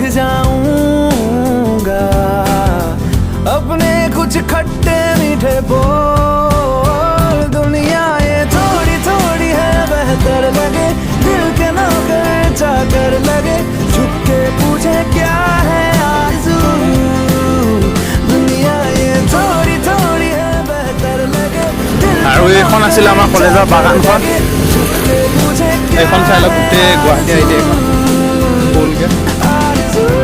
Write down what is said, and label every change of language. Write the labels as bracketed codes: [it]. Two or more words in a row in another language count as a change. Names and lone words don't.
[hi] जाऊंगा अपने कुछ खट्टे मीठे बोल दुनिया ये थोड़ी थोड़ी है बेहतर लगे दिल के नौकर चाकर लगे झुक के पूछे क्या है आरज़ू दुनिया ये थोड़ी थोड़ी है बेहतर लगे [as] আৰু এইখন আছিল আমাৰ কলেজৰ বাগানখন [hi] झुक के पूछे [as] এইখন চাই লওক গোটেই গুৱাহাটী আইডি এইখন ফুলকে [hi] आरज़ू